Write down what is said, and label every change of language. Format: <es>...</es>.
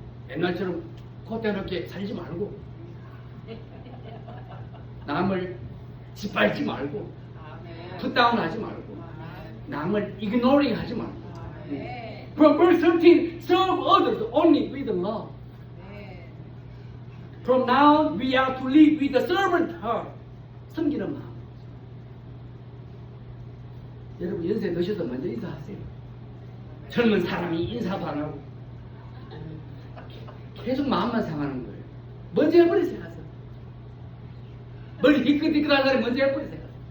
<ko>옛날처럼 콧대놓게 살지 말고, 남을 짓밟지 말고, 풋다운하지 말고, 남을 ignoring 하지 말고.</ko> <en>From verse 13, serve others only with love. From now we are to live with a servant heart.</en> <ko>섬기는 마음. 여러분 연세 드셔서 먼저 인사하세요. 젊은 사람이 인사도 안 하고 계속 마음만 상하는 거예요. 먼저 해버리세요. 가서. 머리 희끗희끗한 사람이 먼저 해버리세요.</ko>